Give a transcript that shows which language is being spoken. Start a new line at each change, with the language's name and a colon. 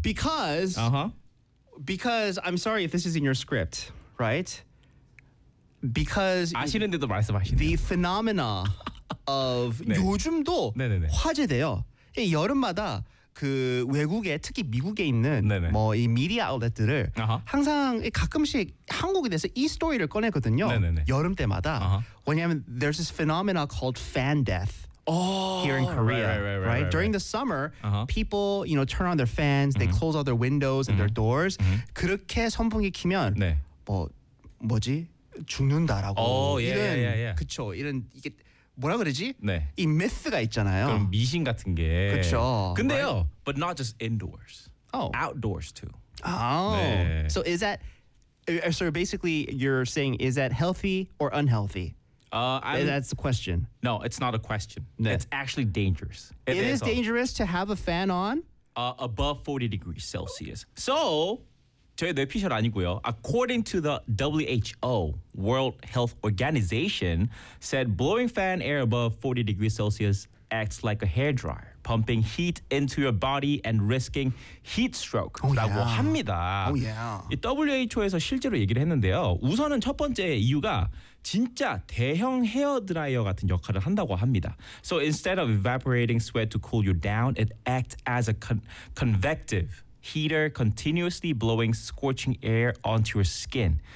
English: Because because I'm sorry if this is in your script, right? Because
Korean: 아시는데도 말씀하시네요.
English: The phenomena of
Korean: 네. 요즘도 네네네. 화제돼요. 여름마다 그 외국에 특히 미국에 있는 뭐 이 미디어 아웃렛들을 항상 가끔씩 한국에 대해서 이 스토리를 꺼내거든요. 네네네. 여름 때마다 왜냐면
English: there's this phenomena called fan death here in Korea, right? During the summer, people you know turn on their fans, they close all their windows and their doors.
Korean: 그렇게 선풍기 키면 네. 뭐지 죽는다라고 그쵸 이런 이게 뭐라 그러지? 네. 이 미스가 있잖아요. 그럼 미신 같은 게. 그렇죠. 근데요.
English: Right? But not just indoors. Oh. Outdoors too. Oh.
Korean: 네.
English: So is that, so basically you're saying is that healthy or unhealthy? That's the question. No, it's not a question.
Korean: 네.
English: It's actually dangerous. It is dangerous to have a fan on? Above 40 degrees Celsius.
Korean: So, 저의 뇌피셜 아니고요.
English: According to the WHO, World Health Organization, said blowing fan air above 40 degrees Celsius acts like a hairdryer, pumping heat into your body and risking heat stroke.
Korean: 라고
English: oh, yeah.
Korean: 합니다.
English: Oh, yeah.
Korean: WHO에서 실제로 얘기를 했는데요. 우선은 첫 번째 이유가 진짜 대형 헤어드라이어 같은 역할을 한다고 합니다.
English: So instead of evaporating sweat to cool you down, it acts as a convective heater continuously blowing scorching air onto your skin.